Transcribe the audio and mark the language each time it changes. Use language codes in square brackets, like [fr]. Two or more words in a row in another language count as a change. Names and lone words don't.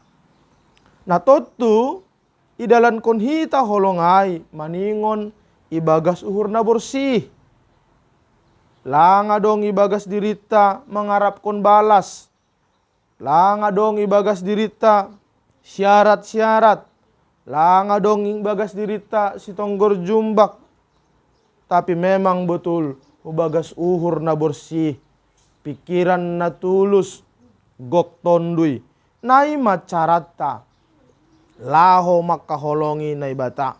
[bts] Nah totu idalan kon hita holongai maningon ibagas uhur na bersih. Langa dong ibagas dirita mengharap kon balas. Langa dong ibagas dirita syarat-syarat. Langa dong bagas dirita si tonggor jumbak. [id] Tapi memang betul [bts] ubagas uhur na bersih. Pikiran na tulus gok tondui. Nai macarata. Laho makaholongi na ibata.